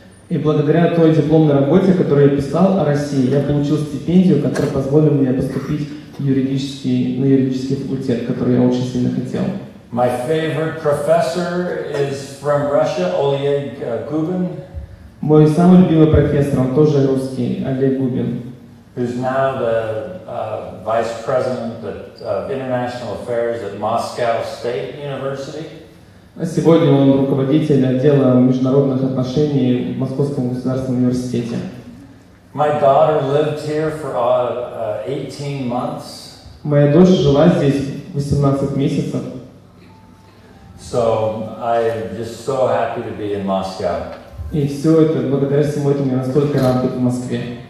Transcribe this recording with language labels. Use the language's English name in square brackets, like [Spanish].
[Russian] И благодаря той дипломной работе, которую я писал о России, я получил стипендию, которая позволила мне поступить на юридический факультет, который я очень сильно хотел. [English] My favorite professor is from Russia, Oleg Gubin. [Russian] Мой самый любимый профессор, он тоже русский, Олег Губин. [English] Who's now the vice president of international affairs at Moscow State University. [Russian] Сегодня он руководитель отдела международных отношений в Московском государственном университете. [English] My daughter lived here for 18 months. [Russian] Моя дочь жила здесь 18 месяцев. [English] So I'm just so happy to be in Moscow. [Russian] И все это, благодаря всему этому, я настолько рад быть в Москве.